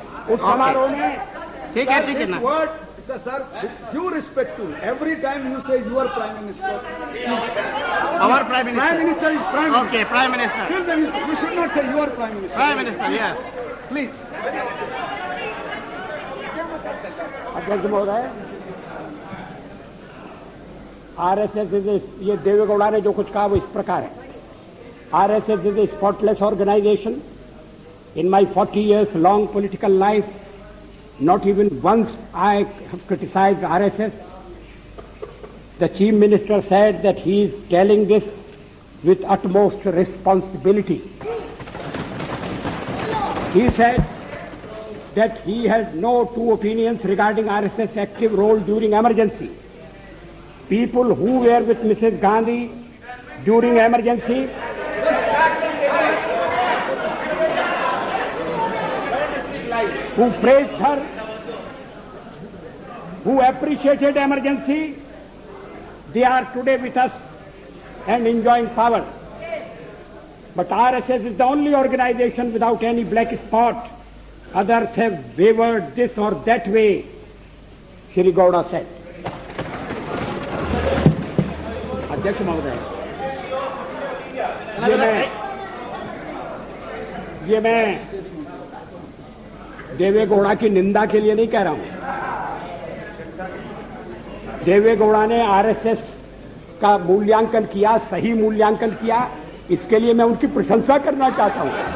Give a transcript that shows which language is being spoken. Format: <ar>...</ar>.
<hi>उस समारोह में ठीक है ना।</hi> <en>Word, sir, due respect to every time you say your Prime Minister. Our Prime Minister. Prime Minister is Prime Minister. Okay, Prime Minister. Till then you should not say your Prime Minister. Prime Minister, yes. Please.</en> <hi>अध्यक्ष महोदय, RSS ये देवेगौड़ा ने जो कुछ कहा वो इस प्रकार है।</hi> <en>RSS is a spotless organisation. In my 40 years long political life, not even once I have criticized RSS. The Chief Minister said that he is telling this with utmost responsibility. He said that he had no two opinions regarding RSS active role during emergency. People who were with Mrs. Gandhi during emergency who praised her who appreciated emergency, they are today with us and enjoying power. But RSS is the only organization without any black spot. Others have wavered this or that way, Shri Gowda said.</en> <hi>अध्यक्ष महोदय, ये मैं देवे गौड़ा की निंदा के लिए नहीं कह रहा हूं। देवे गौड़ा ने आरएसएस का मूल्यांकन किया, सही मूल्यांकन किया, इसके लिए मैं उनकी प्रशंसा करना चाहता हूं।</hi>